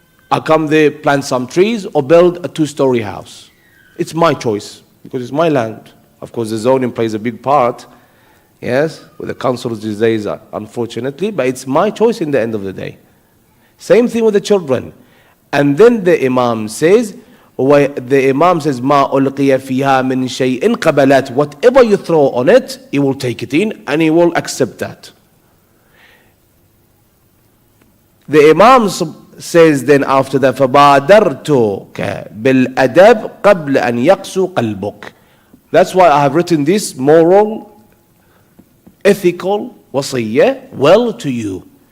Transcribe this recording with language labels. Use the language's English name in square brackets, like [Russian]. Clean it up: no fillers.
[English] I come there, plant some trees, or build a 2-story house. It's my choice, because it's my land. Of course, the zoning plays a big part, yes, with the councils these days, unfortunately, but it's my choice in the end of the day. Same thing with the children. And then the Imam says, [Arabic] مَا أُلْقِيَ فِيهَا مِنْ شَيْءٍ قَبَلَاتٍ. [English] Whatever you throw on it, he will take it in and he will accept that. The Imam says then after that, [Arabic] فَبَادَرْتُكَ بِالْأَدَبِ قَبْلَ أَنْ يَقْسُ قَلْبُكَ. [English] That's why I have written this moral, ethical wasiyah well to you.